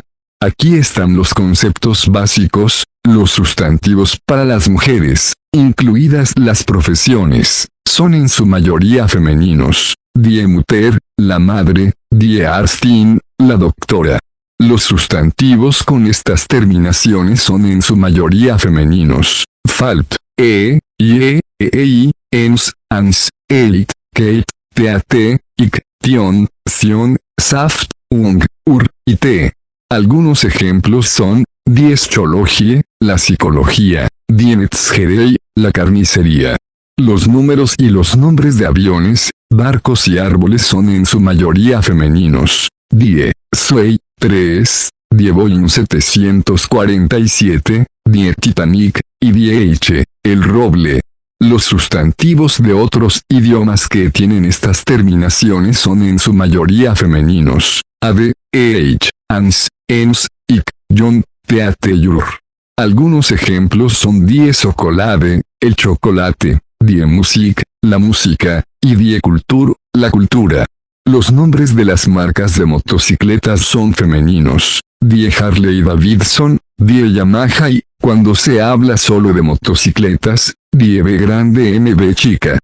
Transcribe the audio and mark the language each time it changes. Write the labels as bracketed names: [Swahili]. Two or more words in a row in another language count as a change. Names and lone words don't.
[Spanish] Aquí están los conceptos básicos. Los sustantivos para las mujeres, incluidas las profesiones, son en su mayoría femeninos: [German] die Mutter, [Spanish] la madre; [German] die Ärztin, [Spanish] la doctora. Los sustantivos con estas terminaciones son en su mayoría femeninos: [German] Falb, ie, ei, ens, ans, eit, keit, teat, ik, tion, sion, saft, ung, y te. [Spanish] Algunos ejemplos son: [German] die Psychologie, [Spanish] la psicología; [German] die Metzgerei, [Spanish] la carnicería. Los números y los nombres de aviones, barcos y árboles son en su mayoría femeninos: [German] die Zwei, 3, die Boeing 747, die Titanic, y die Eiche, [Spanish] el roble. Los sustantivos de otros idiomas que tienen estas terminaciones son en su mayoría femeninos: [German] ade, ans, ens, ik, jon, teate, jur. [Spanish] Algunos ejemplos son [German] die Schokolade, [Spanish] el chocolate; [German] die Musik, [Spanish] la música; y [German] die Kultur, [Spanish] la cultura. Los nombres de las marcas de motocicletas son femeninos: [German] die Harley Davidson, die Yamaha; [Spanish] y, cuando se habla solo de motocicletas, die B grande MB chica.